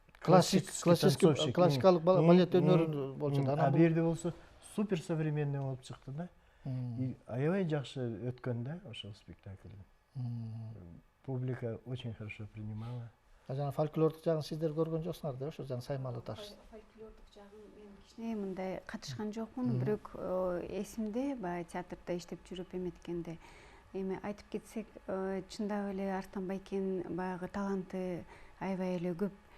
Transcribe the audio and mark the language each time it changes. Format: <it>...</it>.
<ky>классикалык балет өнөрү болчу да. А бул жерде болсо супер современный болуп чыкты да. И аябай жакшы өткөн да ошол спектакль.</ky> <ru>Публика очень хорошо принимала.</ru> <ky>Жана фольклордук жагын сиздер көргөн жоксуңар да, ошо жана Саймалы таш. Фольклордук жагын мен кичине мындай катышкан жокмун, бирок эсимде баягы театрда иштеп жүрүп эметкенде. Эми айтып кетсек, чындап эле Арстан Байкенин баягы таланты аябай эле көп.</ky>